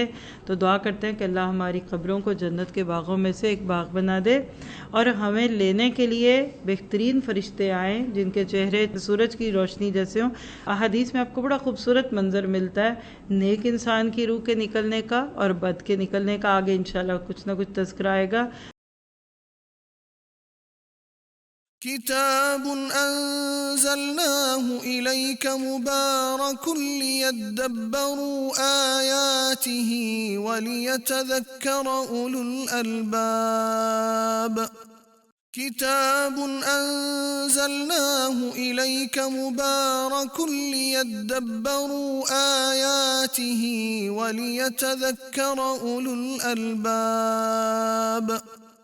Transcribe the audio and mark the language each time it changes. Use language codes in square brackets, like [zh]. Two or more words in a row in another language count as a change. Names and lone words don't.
[ur] تو دعا کرتے ہیں کہ اللہ ہماری قبروں کو جنت کے باغوں میں سے ایک باغ بنا دے، اور ہمیں لینے کے لیے بہترین فرشتے آئیں جن کے چہرے سورج کی روشنی جیسے ہوں۔ احادیث میں آپ کو بڑا خوبصورت منظر ملتا ہے نیک انسان کی روح کے نکلنے کا اور بد کے نکلنے کا، آگے [ar] انشاءاللہ [ur] کچھ نہ کچھ تذکرہ آئے گا۔ [ar] کتاب انزلناه الیک مبارک لیدبروا آیاته ولیتذکر اولو الالباب۔ کتاب انزلناه الیک مبارک لیدبروا آیاته ولیتذکر اولو الالباب۔